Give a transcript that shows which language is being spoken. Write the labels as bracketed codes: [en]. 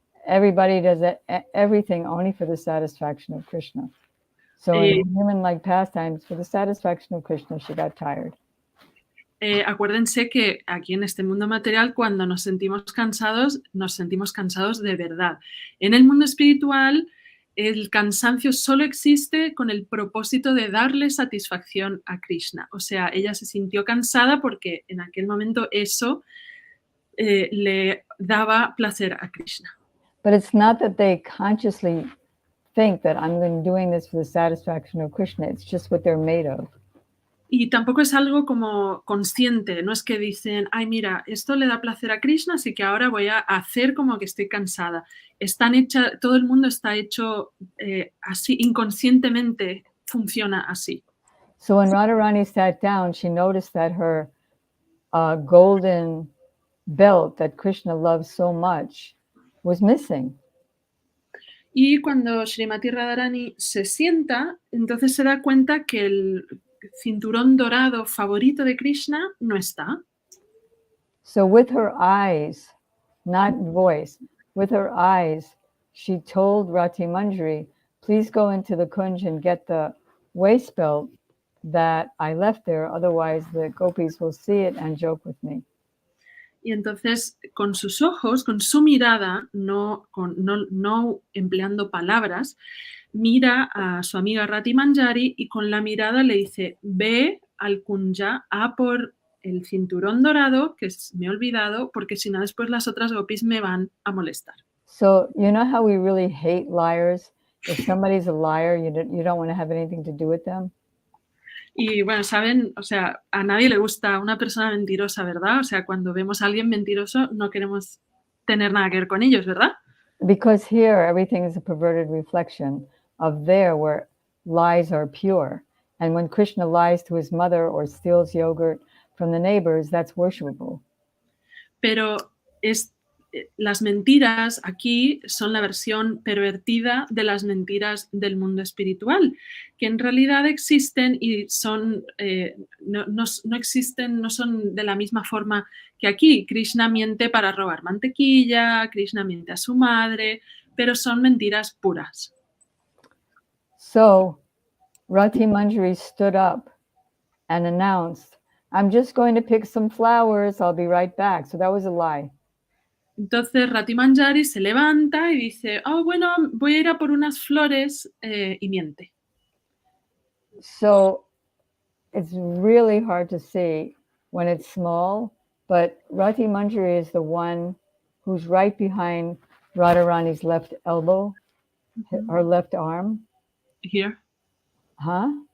[en] everybody does everything only for the satisfaction of Krishna. So in human-like pastimes, for the satisfaction of Krishna, she got tired. [es] Acuérdense que aquí en este mundo material, cuando nos sentimos cansados de verdad. En el mundo espiritual, el cansancio solo existe con el propósito de darle satisfacción a Krishna. O sea, ella se sintió cansada porque en aquel momento eso le daba placer a Krishna. [en] But it's not that they consciously think that I'm doing this for the satisfaction of Krishna. It's just what they're made of. [es] Y tampoco es algo como consciente, no es que dicen, ay, mira, esto le da placer a Krishna, así que ahora voy a hacer como que estoy cansada. Todo el mundo está hecho así, inconscientemente funciona así. [en] So when Radharani sat down, she noticed that her golden belt that Krishna loves so much was missing. [es] Y cuando Srimati Radharani se sienta, entonces se da cuenta que el cinturón dorado favorito de Krishna no está. [en] So with her eyes, not voice, with her eyes, she told Rati Manjari, please go into the kunj and get the waist belt that I left there, otherwise the gopis will see it and joke with me. [es] Y entonces, con sus ojos, con su mirada, no empleando palabras, mira a su amiga Rati Manjari y con la mirada le dice, ve al kunja a por el cinturón dorado, que me he olvidado, porque si no después las otras gopis me van a molestar. [en] So, you know how we really hate liars? If somebody's a liar, you don't want to have anything to do with them. [es] Y bueno, saben, o sea, a nadie le gusta una persona mentirosa, ¿verdad? O sea, cuando vemos a alguien mentiroso no queremos tener nada que ver con ellos, ¿verdad? [en] Because here everything is a perverted reflection of there where lies are pure. And when Krishna lies to his mother or steals yogurt from the neighbors, that's worshipable. [es] Pero las mentiras aquí son la versión pervertida de las mentiras del mundo espiritual, que en realidad existen y son, no existen, no son de la misma forma que aquí. Krishna miente para robar mantequilla, Krishna miente a su madre, pero son mentiras puras. [en] So Rati Manjari stood up and announced, I'm just going to pick some flowers, I'll be right back. So that was a lie. [es] Entonces Rati Manjari se levanta y dice, oh, bueno, voy a ir a por unas flores y miente. [en] So it's really hard to see when it's small, but Rati Manjari is the one who's right behind Radharani's left elbow, her left arm. Here? Huh?